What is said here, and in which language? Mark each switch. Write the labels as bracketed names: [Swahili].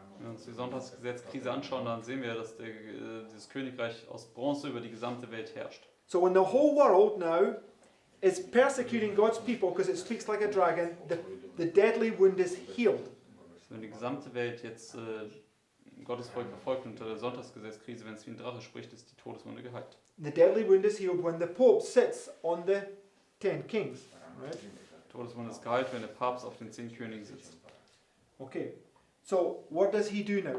[German] Wenn wir uns die Sonntagsgesetzkrise anschauen, dann sehen wir, dass dieses Königreich aus Bronze über die gesamte Welt herrscht. [English] So when the whole world now is persecuting God's people because it speaks like a dragon, the deadly wound is healed. [German] Wenn die gesamte Welt jetzt Gottes Volk verfolgt unter der Sonntagsgesetzkrise, wenn es wie ein Drache spricht, ist die Todeswunde geheilt. [English] The deadly wound is healed when the Pope sits on the 10 kings, right? [German] Die Todeswunde ist geheilt, wenn der Papst auf den 10 Königen sitzt. [English] Okay, so what does he do now?